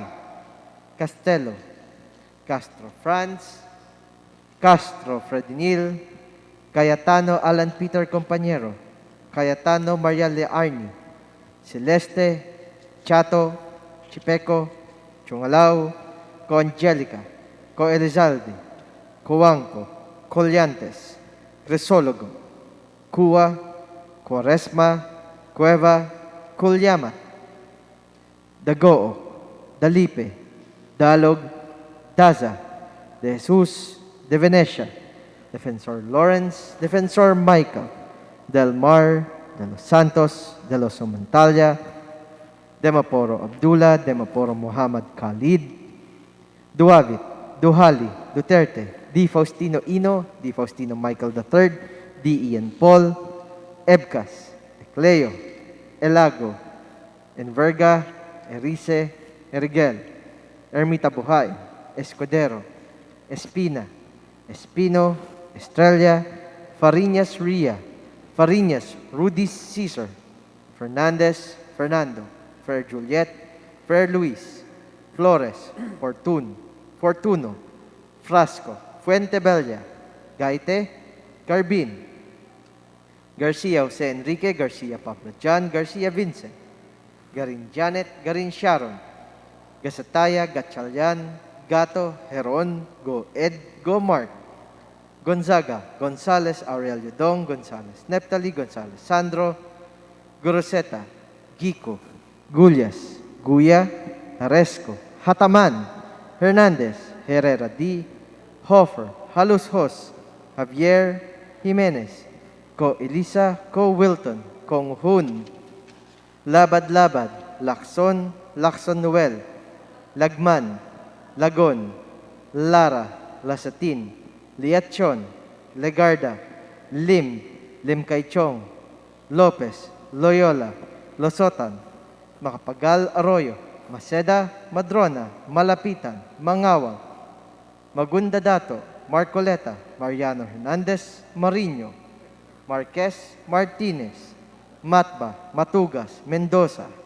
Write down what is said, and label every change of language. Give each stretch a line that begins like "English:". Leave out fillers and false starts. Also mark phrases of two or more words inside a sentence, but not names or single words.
Filipino: Castelo, Castro Franz, Castro Fredinil, Cayetano Alan Peter Compañero, Cayetano Maria Learni, Celeste, Chato, Chipeco, Chungalao, Co Angelica, Co Elizalde, Cuanco, Collantes, Crisologo, Cua, Quaresma, Cueva, Culyamat, Dagoo, Dalipe, Dalog, Daza, De Jesus, De Venecia, Defensor Lawrence, Defensor Michael, Del Mar, De Los Santos, De Los Montalya, Demaporo Abdullah, Demaporo Muhammad Khalid, Duavit, Duhali, Duterte, D. Faustino Ino, D. Faustino Michael III, D. Ian Paul, Ebcas, Ecleo, Elago, Enverga, Erice, Erigel, Ermita Buhay, Escudero, Espina, Espino, Estrella, Fariñas Ria, Fariñas Rudy Cesar, Fernandez, Fernando, Fer Juliet, Fer Luis, Flores, Fortuno, Frasco, Fuentebella, Gaite, Garbin, Garcia Jose Enrique, Garcia Pablo John, Garcia Vincent, Garin Janet, Garin Sharon, Gasataya, Gatchalian, Gato, Heron, Go Ed, Go Mark, Gonzaga, Gonzales, Aurelio Dong, Gonzales, Neptali, Gonzales, Sandro, Goroseta, Gico, Gullas, Guya, Haresco, Hataman, Hernandez, Herrera D, Hofer, Halus Hos, Javier Jimenez, Ko Elisa, Ko Wilton, Kong Hun, Labad Labad, Lacson, Lacson Noel, Lagman, Lagon, Lara, Lasatin, Liachon, Legarda, Lim, Lim Kaichong, Lopez, Loyola, Losotan, Makapagal Arroyo, Maceda, Madrona, Malapitan, Mangawang, Magunda Dato, Marcoleta, Mariano Hernandez, Marino, Marquez, Martinez, Matba, Matugas, Mendoza,